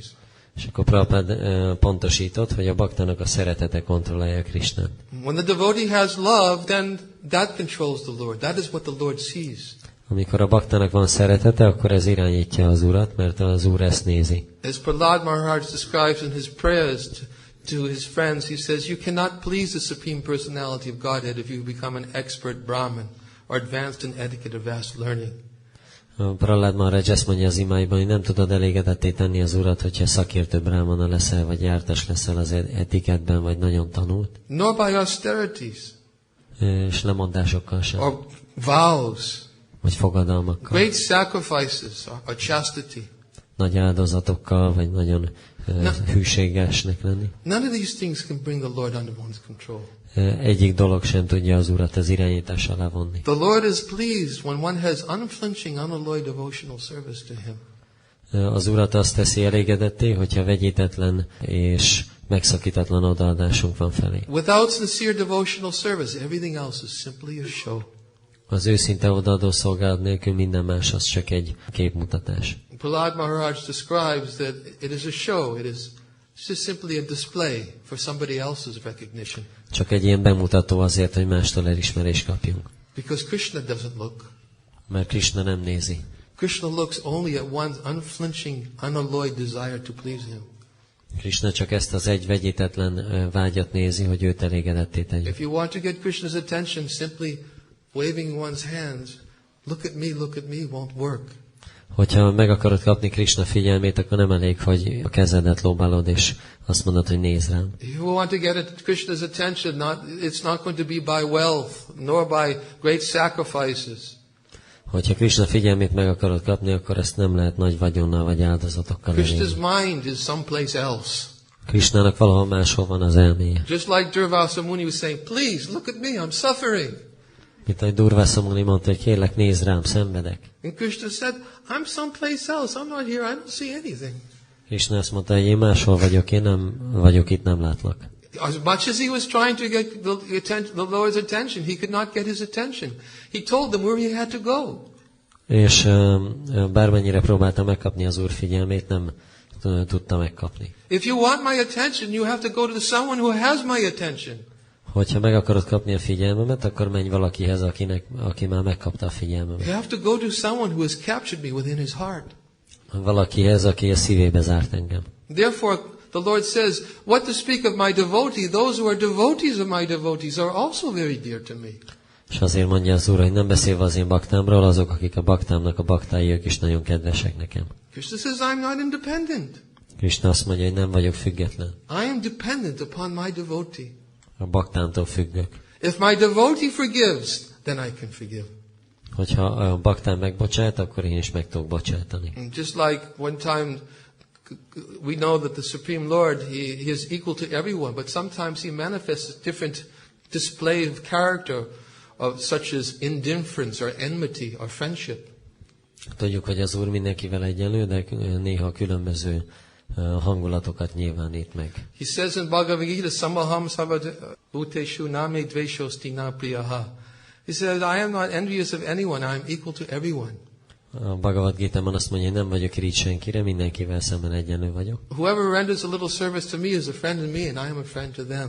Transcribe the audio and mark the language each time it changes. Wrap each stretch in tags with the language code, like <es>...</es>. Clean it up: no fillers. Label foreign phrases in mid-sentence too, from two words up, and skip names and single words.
<hu>És akkor Prabhupada pontosított, hogy a baktának a szeretete kontrollálja Krishnát.</hu> <en>When the devotee has love, then that controls the Lord. That is what the Lord sees.</en> <hu>Amikor a baktának van szeretete, akkor ez irányítja az Urat, mert az Úr ezt nézi.</hu> <en>As Prahlad Maharaj describes in his prayers to his friends, he says, you cannot please the Supreme Personality of Godhead if you become an expert Brahmin or advanced in etiquette or vast learning.</en> <hu>Prahlad Maharaj ezt mondja az imáiban, hogy nem tudod elégedetté tenni az Urat, hogyha szakértő brahmana leszel, vagy jártas leszel az etikettben, vagy nagyon tanult.</hu> <en>Nor by austerities.</en> <hu>És lemondásokkal sem.</hu> <en>Or vows.</en> <hu>Vagy fogadalmakkal.</hu> <en>Great sacrifices or chastity.</en> <hu>Nagy áldozatokkal, vagy nagyon hűségesnek lenni.</hu> <en>None of these things can bring the Lord under one's control.</en> <hu>Egyik dolog sem tudja az Urat az irányítás alá vonni.</hu> <en>The Lord is pleased when one has unflinching, unalloyed devotional service to Him.</en> <hu>Az Urat azt teszi elégedetté, hogyha vegyítetlen és megszakítatlan odaadásunk van felé.</hu> <en>Without sincere devotional service, everything else is simply a show.</en> <hu>Az őszinte odaadó szolgálat nélkül minden más az csak egy képmutatás.</hu> <en>Prahlad Maharaj describes that it is a show. It's just simply a display for somebody else's recognition.</en> <hu>Csak egy ilyen bemutató azért, hogy mástól elismerést kapjunk.</hu> <en>Because Krishna doesn't look.</en> <hu>Mert Krishna nem nézi.</hu> <en>Krishna looks only at one's unflinching, unalloyed desire to please him.</en> <hu>Krishna csak ezt az egy vegyítetlen vágyat nézi, hogy őt elégedetté tegye.</hu> <en>If you want to get Krishna's attention, simply waving one's hands, look at me, won't work.</en> <hu>Hogyha meg akarod kapni Krishna figyelmét, akkor nem elég, hogy a kezedet lóbálod, és azt mondod, hogy nézz rám.</hu> <en>If you want to get Krishna's attention, it's not going to be by wealth, nor by great sacrifices.</en> <hu>Hogyha Krishna figyelmét meg akarod kapni, akkor ezt nem lehet nagy vagyonnal vagy áldozatokkal elérni.</hu> <en>Krishna's mind is someplace else.</en> <hu>Krishnának valahol máshol van az elméje.</hu> <en>Just like Durvasa Muni was saying, please look at me, I'm suffering.</en> <hu>Mint ahogy Durvasa Muni mondta, hogy kérlek, nézz rám, szenvedek.</hu> <en>And Krishna said, I'm someplace else, I'm not here, I don't see anything.</en> <hu>Krishna azt mondta, hogy én máshol vagyok, én nem vagyok itt, nem látlak.</hu> <en>As much as he was trying to get the Lord's attention, he could not get his attention. He told them where he had to go.</en> <hu>És bármennyire próbálta megkapni az Úr figyelmét, nem tudta megkapni.</hu> <en>If you want my attention, you have to go to someone who has my attention.</en> <hu>Hogyha meg akarod kapni a figyelmemet, akkor menj valakihez, aki már megkapta a figyelmemet.</hu> <en>You have to go to someone who has captured me within his heart.</en> <hu>Valakihez, aki a szívébe zárt engem.</hu> <en>Therefore, the Lord says, what to speak of my devotee, those who are devotees of my devotees are also very dear to me.</en> <hu>És azért mondja az Úr, hogy nem beszélve az én baktámról, azok, akik a baktámnak a baktái, ők is nagyon kedvesek nekem.</hu> <en>Krishna says, I'm not independent.</en> <hu>Krishna azt mondja, hogy nem vagyok független.</hu> <en>I am dependent upon my devotee.</en> <hu>A baktámtól függök.</hu> <en>If my devotee forgives, then I can forgive.</en> <hu>Hogyha a baktám megbocsát, akkor én is meg tudok bocsátani.</hu> <en>And just like one time, we know that the Supreme Lord, he is equal to everyone, but sometimes he manifests a different display of character, of such as indifference or enmity or friendship.</en> <hu>Tudjuk, hogy az Úr mindenkivel egyenlő, de néha különböző hangulatokat nyilvánít meg.</hu> <en>He says in Bhagavad Gita,</en> <sa>Samaham Sarvabhuteshu name dveshosti na priyaha.</sa> <en>He says, I am not envious of anyone, I am equal to everyone.</en> <hu>A Bhagavad Gita-ban azt mondja, hogy nem vagyok irigy senkire, mindenkivel szemben egyenlő vagyok.</hu> <en>Whoever renders a little service to me is a friend to me, and I am a friend to them.</en>